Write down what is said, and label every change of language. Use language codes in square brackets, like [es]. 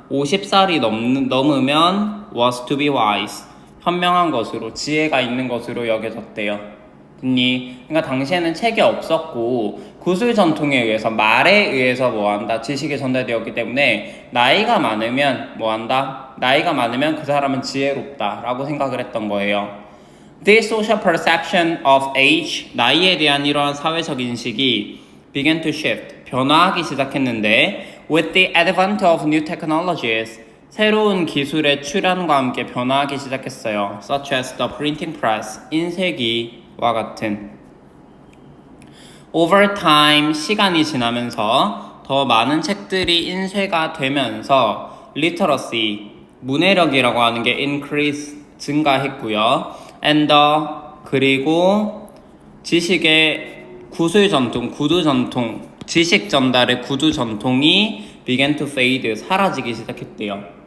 [en] 50살이 넘으면 was to be wise. [ko] 현명한 것으로, 지혜가 있는 것으로 여겨졌대요. 됐니? 그러니까 당시에는 책이 없었고 구술 전통에 의해서, 말에 의해서 뭐한다? 지식이 전달되었기 때문에 나이가 많으면 뭐한다? 나이가 많으면 그 사람은 지혜롭다 라고 생각을 했던 거예요. [en] This social perception of age, [ko] 나이에 대한 이러한 사회적 인식이 [en] began to shift, [ko] 변화하기 시작했는데 [en] with the advent of new technologies, [ko] 새로운 기술의 출현과 함께 변화하기 시작했어요. [en] Such as the printing press, [ko] 인쇄기와 같은. [en] Over time, [ko] 시간이 지나면서 더 많은 책들이 인쇄가 되면서 literacy, 문해력이라고 하는 게 increase, 증가했고요. And 그리고 지식의 구술 전통, 구두 전통, 지식 전달의 구두 전통이 [en] began to fade, [ko] 사라지기 시작했대요.